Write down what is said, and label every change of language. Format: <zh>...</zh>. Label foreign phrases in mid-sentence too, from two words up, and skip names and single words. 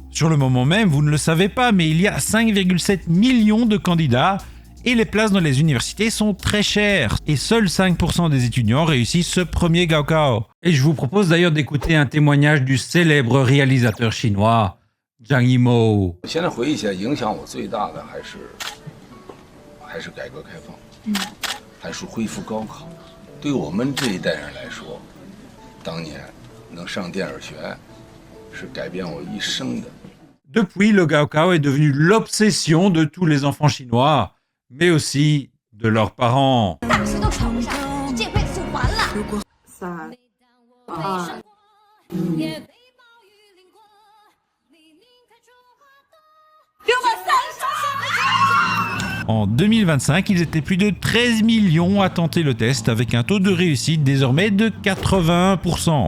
<fr>Sur le moment même, vous ne le savez pas, mais il y a 5,7 millions de candidats et les places dans les universités sont très chères. Et seuls 5% des étudiants réussissent ce premier Gaokao. Et je vous propose d'ailleurs d'écouter un témoignage du célèbre réalisateur chinois, Zhang Yimou.</fr> <zh>还是改革开放，还是恢复高考。对我们这一代人来说，当年能上电影学院是改变我一生的。</zh> <fr>Depuis, le Gaokao est devenu l'obsession de tous les enfants chinois, mais aussi de leurs parents. En 2025, ils étaient plus de 13 millions à tenter le test avec un taux de réussite désormais de 81%.</fr>